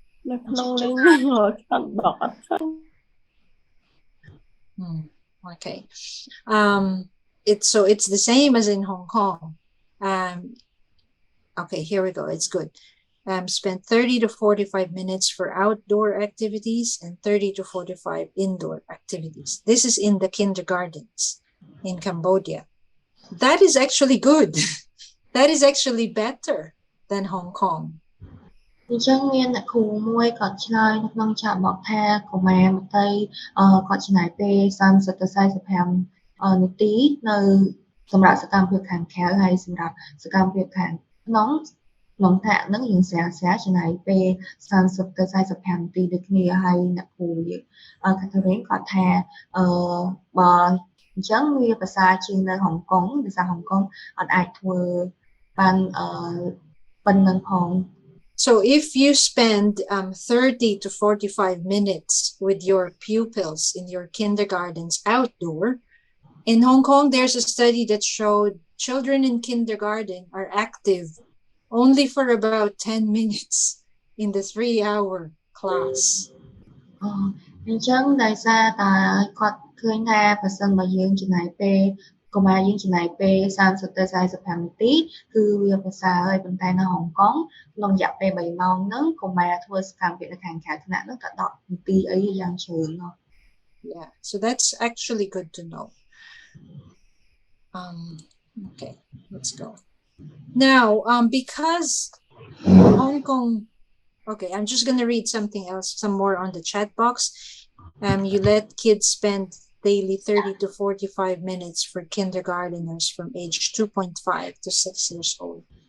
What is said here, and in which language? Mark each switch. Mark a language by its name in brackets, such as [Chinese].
[Khmer] នៅក្នុង link នេះអត់បកអត់ឃើញ [English] Okay. It's the same as in Hong Kong. Okay, here we go. It's good. Spend 30 to 45 minutes for outdoor activities and 30 to 45 indoor activities. This is in the kindergartens in Cambodia. That is actually good. That is actually better than Hong Kong. [Khmer] អញ្ចឹងមានអ្នកគ្រូមួយគាត់ឆ្លើយនៅក្នុងឆាកបកថាកុមារមកទៅគាត់ចំណាយពេល30ទៅ45នាទីនៅសម្រាប់សកម្មភាពខាងក្រៅហើយសម្រាប់សកម្មភាពខាងក្នុងថ្នាក់ហ្នឹងយើងស្រាចំណាយពេល30ទៅ45នាទីដូចគ្នាហើយអ្នកគ្រូយើងCatherineគាត់ថាបើអញ្ចឹងវាប្រសើរជាងនៅហុងកុងដោយសារហុងកុងអត់អាចធ្វើបានប៉ុណ្ណឹងផង [English] So if you spend 30 to 45 minutes with your pupils in your kindergartens outdoor, in Hong Kong, there's a study that showed children in kindergarten are active only for about 10 minutes in the 3-hour class. [Khmer] អញ្ចឹងដោយសារតែគាត់ឃើញថាបើសិនបើយើងចំណាយពេលកុមារយើងចំណាយពេល30ទៅ45នាទីគឺវាប្រសើរហើយប៉ុន្តែនៅហុងកុងក្នុងរយៈពេល3ម៉ោងហ្នឹងកុមារធ្វើសកម្មភាពនៅខាងក្រៅថ្នាក់ហ្នឹងតែ10នាទីអីយ៉ាងច្រើន [English] Yeah, so that's actually good to know. Okay, let's go. Now, because Hong Kong, okay, I'm just going to read something else, some more on the chat box. You let kids spend daily 30 to 45 minutes for kindergarteners from age 2.5 to 6 years old.